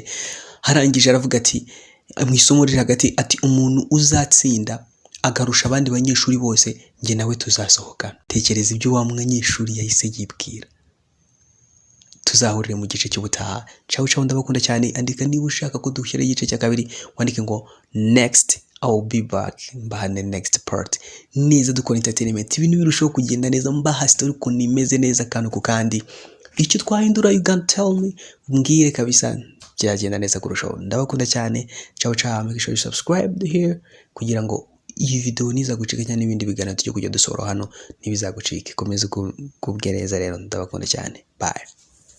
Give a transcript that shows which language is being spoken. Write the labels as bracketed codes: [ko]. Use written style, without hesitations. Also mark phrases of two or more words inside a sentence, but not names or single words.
[rw] Harangije aravuga ati mu isomo riri hagati ati umuntu uzatsinda agarusha abandi banyeshuri bose njye nawe tuzasohokana. Tekereza ibyo wa munyeshuri yahise yibwira. Tuzahurire mu gice cy'ubutaha. Ciao ndabakunda cyane. Andika niba ushaka ko dushyira igice cya kabiri, wandike ngo [en] next I'll be back [rw] mbahane [en] next part [rw] neza dukora entertainment ibintu birushaho kugenda neza mbaha story ukuntu imeze neza kandi ku kandi icyo twahindura [en] you can tell me [rw] mbwire kabisa byagenda neza kurushaho. Ndabakunda cyane. [it] Ciao ciao, [en] make sure you subscribe here [rw] kugira ngo iyi video niza gucika cyane n'ibindi biganiro tujye kujya dusoro hano ntibizagucike. Komeza kubwereza rero, ndabakunda cyane. Bye.